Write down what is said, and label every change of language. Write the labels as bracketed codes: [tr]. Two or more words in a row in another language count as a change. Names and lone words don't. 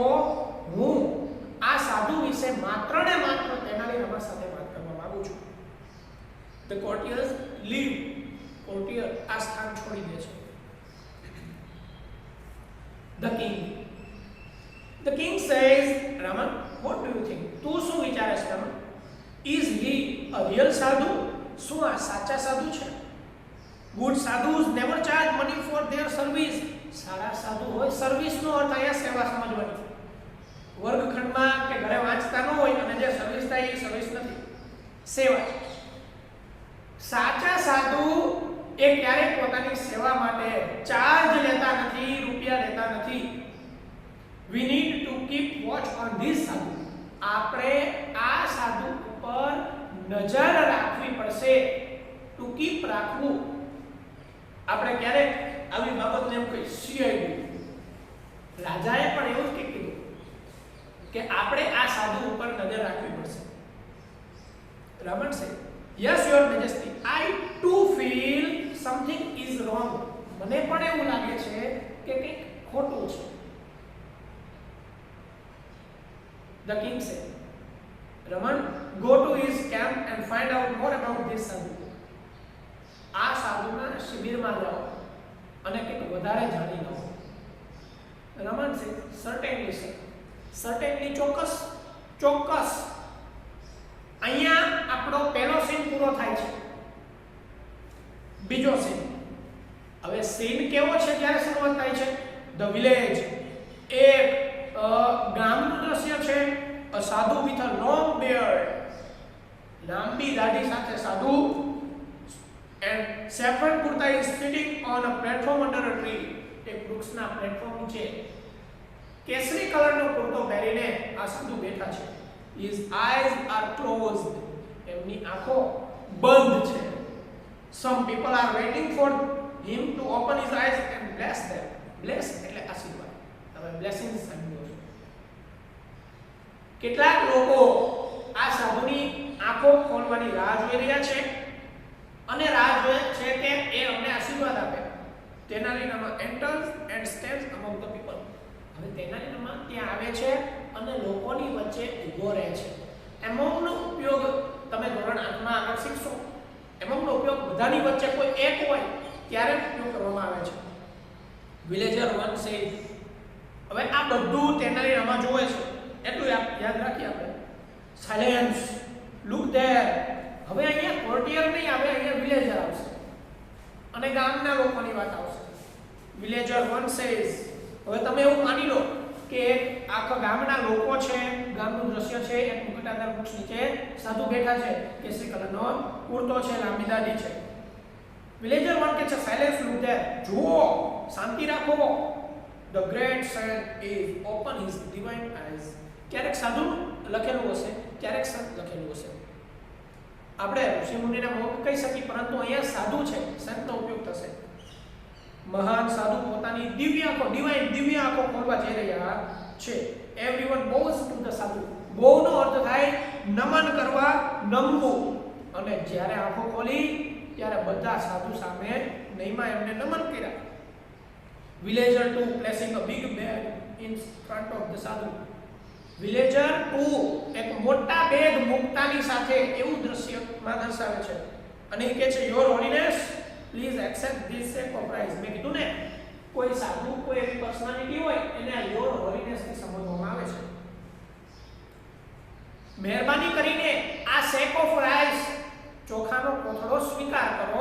[gu] હું આ સાધુ વિશે માત્ર ને માત્ર તેનાલી રમણ સાથે વાત કરવા માંગુ છું. [en] the courtiers leave. [gu] કોર્ટિયર આ સ્થાન છોડી દે છે. [en] The king. The king says, Raman, what do you think? [gu] તું શું વિચારે છે રમણ? [en] Is he a real સાધુ? [gu] શું આ સાચા સાધુ છે? [en] Good sadhus never charge money for their service. [gu] સારા સાધુ હોય, સર્વિસ નો અર્થ અહીંયા સેવા સમજવાની. વર્ગખંડમાં કે ઘરે વાંચતા ન હોય અને જે સર્વિસ થાય એ સર્વિસ નથી, સેવા. સાચા સાધુ એ ક્યારેય પોતાની સેવા માટે ચાર્જ લેતા નથી, રૂપિયા લેતા નથી. [en] We need to keep watch on this sadhu. [gu] આપણે આ સાધુ ઉપર નજર રાખવી પડશે. [en] to keep [gu] રાખવું. આપણે ક્યારેક આવી બાબતને એમ કહી સીઆઈડી. રાજાએ પણ એવું જ કીધું કે આપણે આ સાધુ ઉપર નજર રાખવી પડશે. રમણ છે, [en] yes your majesty, I too feel something is wrong. [gu] મને પણ એવું લાગે છે કે કંઈક ખોટું છે. [en] The king said, Raman, go to his camp and find out more about this sadhu. [gu] આ સાધુના શિબિરમાં જાઓ અને કંઈક વધારે જાણી લો. રમણ છે, [en] certainly sir. certainly [gu] ચોક્કસ, ચોક્કસ. અહીંયા આપણો પહેલો સીન પૂરો થાય છે. બીજો સીન. હવે સીન કેવો છે જ્યારે શરૂઆત થાય છે? [en] the village. [gu] એક ગામનું દ્રશ્ય છે. [en] A sadhu with a long beard. [gu] લાંબી દાઢી સાથે સાધુ [en] and saffron kurta is sitting on a platform under a tree. [gu] એક વૃક્ષના પ્લેટફોર્મ નીચે કેસરી કલરનો કુર્તો પહેરીને આ સાધુ બેઠા છે. [en] His eyes are closed. [gu] એમની આંખો બંધ છે. [en] Some people are waiting for him to open his eyes and bless them. [gu] Bless એટલે આશીર્વાદ. હવે blessing સાંભળો. કેટલાક લોકો આ સાધુની આંખો ખોલવાની રાહ જોઈ રહ્યા છે અને રાહ જોઈ છે કે એ અમને આશીર્વાદ આપે. [en] તેનાલીનામાં enters and stands among the people. [gu] હવે તેનાલીનામાં ત્યાં આવે છે અને લોકોની વચ્ચે ઊભો રહે છે. among નો ઉપયોગ તમે ધોરણ 8 માં આગળ શીખશો. among નો ઉપયોગ બધાની વચ્ચે કોઈ એક હોય ત્યારે ઉપયોગ કરવામાં આવે છે. [en] villager one says. [gu] હવે આ બધું તેનાલીનામાં જોવે છે એટલું યાદ રાખીએ આપણે. [en] Silence. Look there. [gu] હવે અહીંયા કોર્ટિયર નહીં આવે, અહીંયા વિલેજર આવશે અને ગામના લોકોની વાત આવશે. [en] Villager one says. [gu] હવે તમે એવું માની લો કે આખા ગામના લોકો છે, ગામનું દ્રશ્ય છે. એક મુકટાદાર વૃક્ષ નીચે સાધુ બેઠા છે. કેસરી કલરનો કુર્તો છે, લાંબી દાઢી છે. [en] villager one [gu] કે છે [en] Silence. Look there. [gu] જુઓ, શાંતિ રાખો. [en] The great saint is open his divine eyes. [gu] ક્યારેક સાધુ લખેલું હશે, ક્યારેક સંત લખેલું હશે. આપણે ઋષિ મુનિના મોહ કહી શકીએ, પરંતુ અહીંયા સાધુ છે, સંતનો ઉપયોગ થશે. મહાન સાધુ પોતાની દિવ્ય આંખો, દિવ્ય આંખો ખોલવા જઈ રહ્યા છે. [en] Everyone bows to the sadhu. [gu] બોવનો અર્થ થાય નમન કરવા, નમવું. અને જ્યારે આંખો ખોલી ત્યારે બધા સાધુ સામે નહીમાં એમને નમન કર્યા. [en] Villager 2 placing a big bag in front of the sadhu. [gu] Villager 2 એક મોટા બેગ મુકતાની સાથે એવું દ્રશ્યમાં દર્શાવે છે અને એ કહે છે [en] your holiness please accept this sacrifice. [gu] મેં કીધું ને, કોઈ સાધુ, કોઈ એવી પર્સનાલિટી હોય એને આ [en] your holiness [gu] થી સંબોધવામાં આવે છે. મહેરબાની કરીને આ સેક્રિફાઈસ, ચોખાનો કોથળો સ્વીકાર કરો.